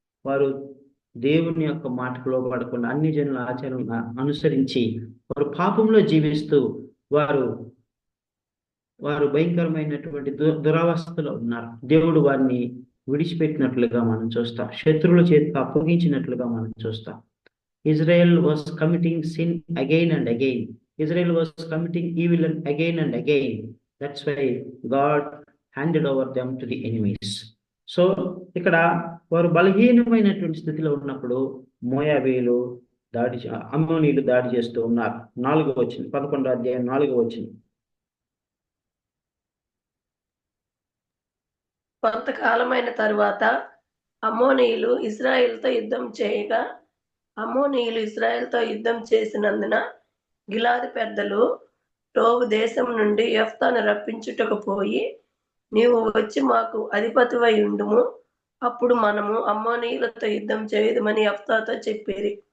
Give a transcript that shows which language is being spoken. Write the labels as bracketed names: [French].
[Telugu] వారు దేవుని యొక్క మాటకు లోబడకుండా అన్ని జనుల ఆచారం అనుసరించి వారు పాపంలో జీవిస్తూ వారు భయంకరమైనటువంటి దురవస్థలో ఉన్నారు. దేవుడు వారిని విడిచిపెట్టినట్లుగా మనం చూస్తాం, శత్రువుల చేతికి అప్పగించినట్లుగా మనం చూస్తాం. [English] Israel was committing sin again and again. Israel was committing evil again and again. That's why God handed over them to the enemies. [Telugu] So ఇక్కడ వారు బలహీనమైనటువంటి స్థితిలో ఉన్నప్పుడు మోయాబీయులు అమ్మోనీయులు దాడి చేస్తూ ఉన్నారు. 4వ వచనం, 11వ అధ్యాయం 4వ వచనం. కొంతకాలమైన తరువాత అమ్మోనీయులు ఇజ్రాయెల్తో యుద్ధం చేయగా, అమ్మోనీయులు ఇజ్రాయెల్తో యుద్ధం చేసినందున గిలాదు పెద్దలు టోబు దేశం నుండి యెఫ్తాను రప్పించుటకు పోయి, నీవు వచ్చి మాకు అధిపతివై ఉండుము, అప్పుడు మనము అమ్మోనీయులతో యుద్ధం చేయదుమని యెఫ్తాతో చెప్పిరి.